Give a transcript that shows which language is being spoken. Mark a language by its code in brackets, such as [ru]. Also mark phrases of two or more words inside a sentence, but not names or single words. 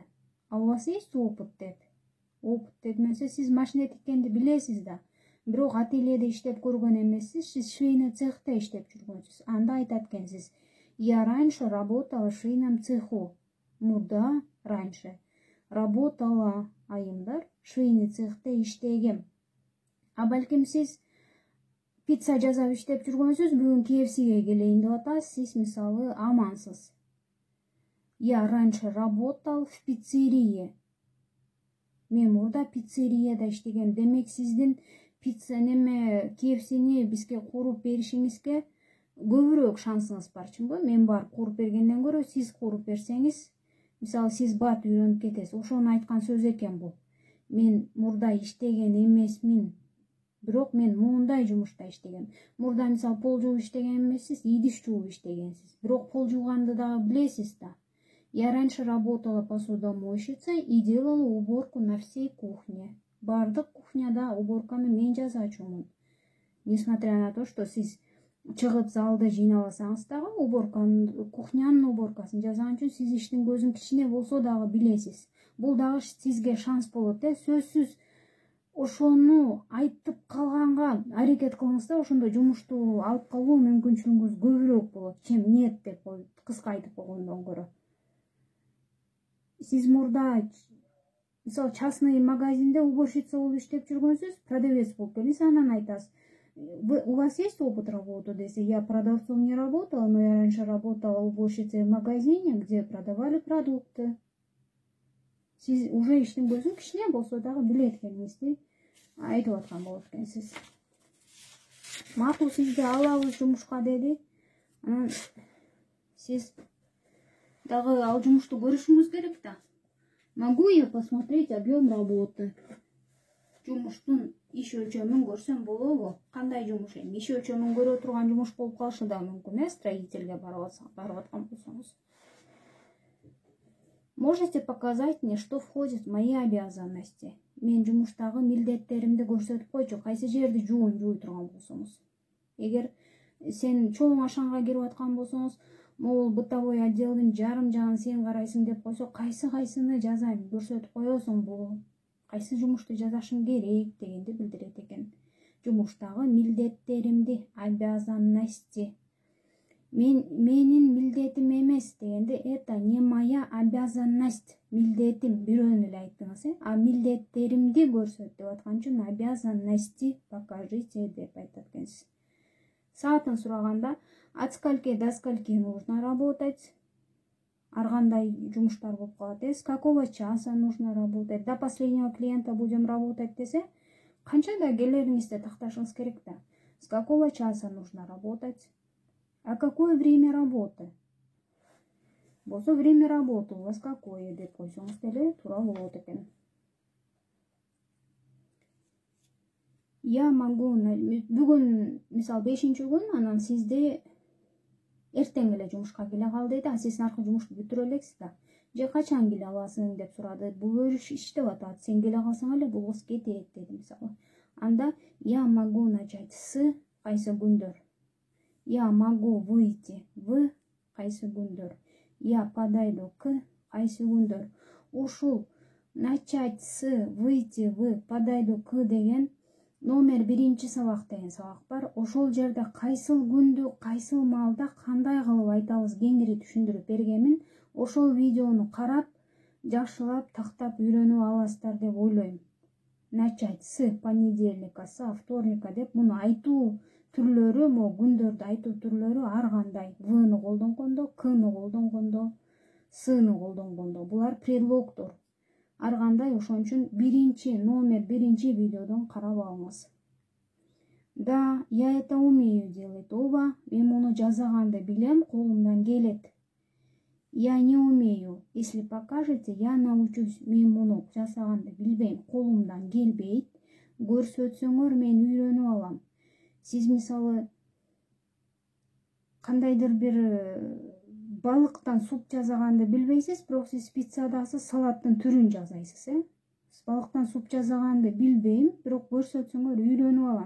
[ru] А у вас есть опыт деп? [ky] Опыт дегенде сиз машина тиккенди билесиз да. Бирок ательеде иштеп көргөн эмессиз, сиз швейный цехте иштеп жүргөнсүз. Анда айтат экенсиз. [ru] Я раньше работала в швейном цеху. [ky] Мурда [ru] раньше работала [ky] айымдар швейный цехте иштегем. А балким сиз пицца жасап иштеп жүргөнсүз, бүгүн KFC-ге келейин деп атасыз, сиз мисалы амансыз. [ru] Я раньше работал в пиццерии. [ky] Мен мурда пиццерияда иштегем. Демек сиздин пицца неме KFC-ни бизге куруп беришиңизге көбүрөөк шансыңыз бар, чынбы? Мен барып куруп бергенден көрө сиз куруп берсеңиз, мисалы сиз бат үйрөнүп кетесиз. Ошону айткан сөз экен бул. Мен мурда иштеген эмесмин. Бирок мен моундай жумушта иштегем. Мурда мисалы пол жууп иштеген эмессиз, идиш жууп иштегенсиз. Бирок пол жууганды дагы билесиз да. [ru] Я раньше работала посудомойщицей и делала уборку на всей кухне. [ky] Бардык кухняда уборканы мен жасачумун. [ru] Несмотря на то, что [ky] сиз чыгып залда жыйнабасаңыз дагы уборканын, кухнянын уборкасын жасаган үчүн сиз иштин көзүн кичине болсо дагы билесиз. Бул дагы сизге шанс болот. Сөзсүз ошону айтып калганга аракет кылыңыз да, ошондо жумушту алып калуу мүмкүнчүлүгүңүз көбүрөөк болот, [ru] чем нет [ky] деп кыска айтып койгондон көрө. Сиз мурда мисалы частный магазинде уборщица болуп иштеп жүргөнсүз, продавец болуп келиңиз, анан айтасыз: [ru] у вас есть опыт работы? Десе: я продавцом не работала, но я раньше работала уборщицей в магазине, где продавали продукты. [ky] Сиз уже иштин көзүн кичине болсо дагы билет экениңизди айтып аткан болот экенсиз. Макул, сизди алабыз жумушка деди. Анан сиз дагы ал жумушту көрүшүңүз керек да. [ru] Могу я посмотреть объем работы? [ky] Жумуштун иш өлчөмүн көрсөм болобу? Кандай жумуш эми? Иш өлчөмүн көрө турган жумуш болуп калышы да мүмкүн, строительге барып аткан болсоңуз. [ru] Можете показать мне, что входит в мои обязанности? [ky] Мен жумуштагы милдеттеримди көрсөтүп койчу, кайсы жерди жууй турган болсоңуз. Эгер сен чоң ашанга кирип аткан болсоңуз, могул бытовой отделдин жарым жагын сен карайсың деп койсо, кайсыны жазайм көрсөтүп коесуң, бул кайсы жумушту жасашым керек дегенди билдирет экен. Жумуштагы милдеттеримди, обязанности. Менин милдетим эмес дегенде, [ru] это не моя обязанность, [ky] милдетим бирөөнү эле айттыңыз, а милдеттеримди көрсөт деп аткан үчүн [ru] обязанности покажите [ky] деп айтат экенсиз. Саатын сураганда, [ru] от скольки до скольки нужно работать? [ky] Ар кандай жумуштар болуп калат. [ru] С какого часа нужно работать? До последнего клиента будем работать [ky] десе, канчада келериңизди такташыңыз керек да. [ru] С какого часа нужно работать? А какое время работы? Болсо время работы у вас какое [ky] деп койсоңуз деле туура болот экен. [ru] Я могу [ky] бүгүн мисалы 5-күн, анан сизди эртең эле жумушка келе кал дейт, а сиз наркы жумушту бүтүрө элексиз да. Же качан келе аласың деп сурады. Бул өрүш иштеп атат. Сен келе калсаң эле бул кыз кетет деди мисалы. [ru] Анда я могу начать с [ky] кайсы күндөр. [ru] Я могу выйти в [ky] кайсы күндөр. [ru] Я подойду к [ky] кайсы күндөр. Ушул [ru] начать с, выйти в, подойду к [ky] деген номер 1 сабак деген сабак бар. Ошол жерде кайсыл күндү, кайсыл маалда кандай кылып айтабыз кеңири түшүндүрүп бергенмин. Ошол видеону карап, жакшылап, тактап үйрөнүп аласыздар деп ойлойм. [ru] Начать с понедельника, со вторника [ky] деп муну айтуу түрлөрү, күндөрдү айтуу түрлөрү ар кандай. В-ны колдонгондо, К-ны колдонгондо, С-ны колдонгондо. Булар предлогдор. Ар кандай, ошон үчүн номер 1 видеодон карап алыңыз. [ru] Да, я это умею делать. [ky] Ооба, мен муну жасаганды билем, колумдан келет. [ru] Я не умею. Если покажете, я научусь. [ky] Мен муну жасаганды билбейм, колумдан келбейт. Көрсөтсөңөр мен үйрөнүп алам. Сиз мисалы кандайдыр бир балыктан суп жасаганды билбейсиз, бирок сиз пиццадагы салаттын түрүн жасайсыз, Балыктан суп жасаганды билбейм, бирок көрсөтсөңөр үйрөнүп алам.